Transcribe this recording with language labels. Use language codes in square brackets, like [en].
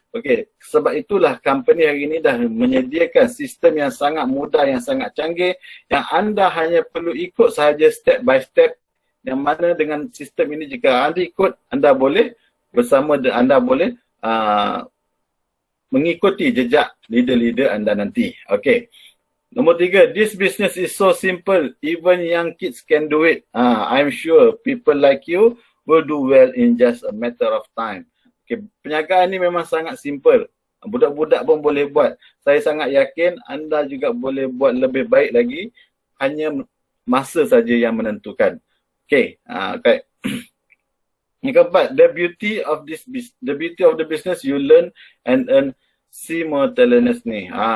[ms] Okay, sebab itulah company hari ini dah menyediakan sistem yang sangat mudah, yang sangat canggih, yang anda hanya perlu ikut sahaja step by step, yang mana dengan sistem ini jika anda ikut, anda boleh anda boleh mengikuti jejak leader-leader anda nanti. Okay. Nombor 3, [en] this business is so simple, even young kids can do it. I'm sure people like you will do well in just a matter of time. [ms] Okay, perniagaan ni memang sangat simple. Budak-budak pun boleh buat. Saya sangat yakin anda juga boleh buat lebih baik lagi. Hanya masa saja yang menentukan. Okay. Okay. Yang keempat, [en] the beauty of the business you learn and earn simultaneously.